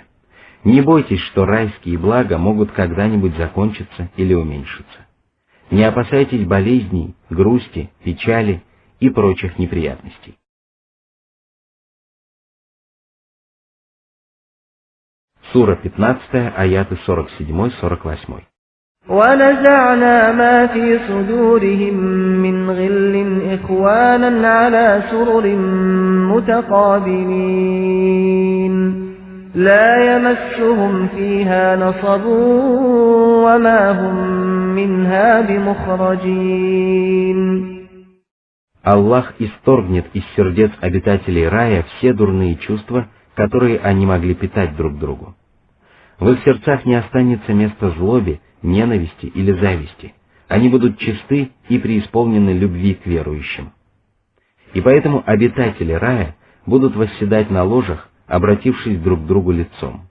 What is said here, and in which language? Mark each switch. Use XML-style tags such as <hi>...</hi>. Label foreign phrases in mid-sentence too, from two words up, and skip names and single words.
<ru>Не бойтесь, что райские блага могут когда-нибудь закончиться или уменьшиться. Не опасайтесь болезней, грусти, печали и прочих неприятностей». Сура 15, аяты 47-48.</ru> <ar>وَنَزَعْنَا مَا فِي صُدُورِهِم مِّنْ غِلٍّ إِخْوَانًا عَلَى سُرُرٍ مُتَقَابِلِينَ لَا يَمَسُّهُمْ فِيهَا نَصَبٌ وَمَا هُم مِّنْهَا بِمُخْرَجِينَ.</ar> <ru>Аллах исторгнет из сердец обитателей рая все дурные чувства, которые они могли питать друг другу. В их сердцах не останется места злобе, ненависти или зависти. Они будут чисты и преисполнены любви к верующим. И поэтому обитатели рая будут восседать на ложах, обратившись друг к другу лицом.</ru>